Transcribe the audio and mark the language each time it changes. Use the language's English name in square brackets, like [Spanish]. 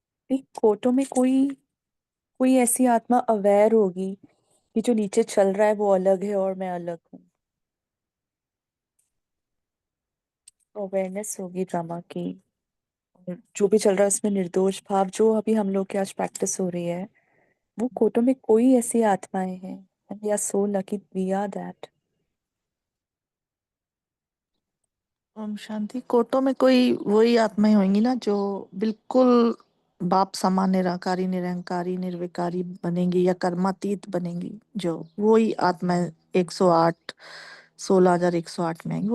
[Hindi] एक कोटों में कोई कोई ऐसी आत्मा अवेयर होगी कि जो नीचे चल रहा है वो अलग है और मैं अलग हूँ। अवेयरनेस होगी ड्रामा की, और जो भी चल रहा है उसमें निर्दोष भाव जो अभी हम लोग की आज प्रैक्टिस हो रही है, वो कोटों में कोई ऐसी आत्माएं हैं। [English] And we are so lucky we are that. [Hindi] Om Shanti. कोटों में कोई वही आत्माएं होंगी ना जो बिल्कुल बाप समान निराकारी निरंकारी निर्विकारी बनेंगी या कर्मातीत बनेंगी, जो वही आत्माएं 108 16,108 में आएंगी।